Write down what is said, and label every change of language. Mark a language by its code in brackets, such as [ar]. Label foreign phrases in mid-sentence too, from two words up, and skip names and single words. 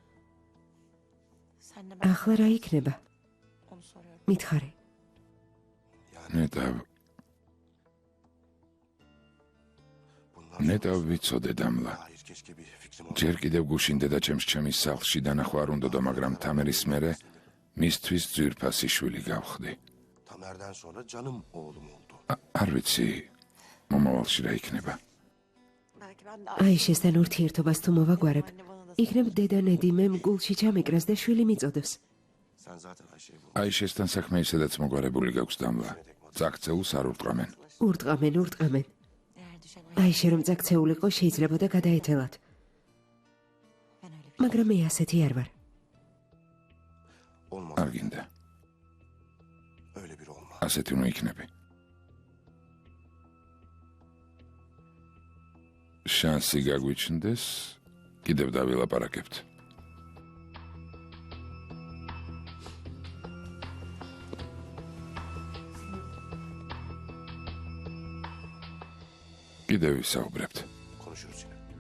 [ka] ახლა რა იქნება? მითხარი. ნეტავ ვიცოდე დამლა. ჯერ კიდევ გუშინდე და ჩემს სახლში დანახვა არ უნდოდა, მაგრამ თამერის მერე მისთვის ძვირფასი შვილი გავხდი. [tr] Tamer'den sonra canım oğlum oldu. [ka] არ ვიცი, მომავალში რა იქნება. აიშესთან ურთიერთობას თუ მოვაგვარებ, იქნებ დედა ნედიმემ გულში ჩამეკრას და შვილი მიწოდოს. [tr] Sen zaten Ayşe'yi bul. [ka] აიშესთან საქმე ისედაც მოგვარებული გაქვს დამლა. წაქცეულს არ ურტყამენ. ურტყამენ. აიშე რომ წაქცეულიყო შეიძლებოდა გადაეთელათ. მაგრამ მე ასეთი არ ვარ. [tr] Olmaz. [ka] არ გინდა. [tr] Öyle biri olmaz. [ka] ასეთი უნდა იქნები. შანსი გაგვიჩნდეს, კიდევ დავილაპარაკებთ. კიდევ ვისაუბრებთ. [tr] Konuşuruz yine.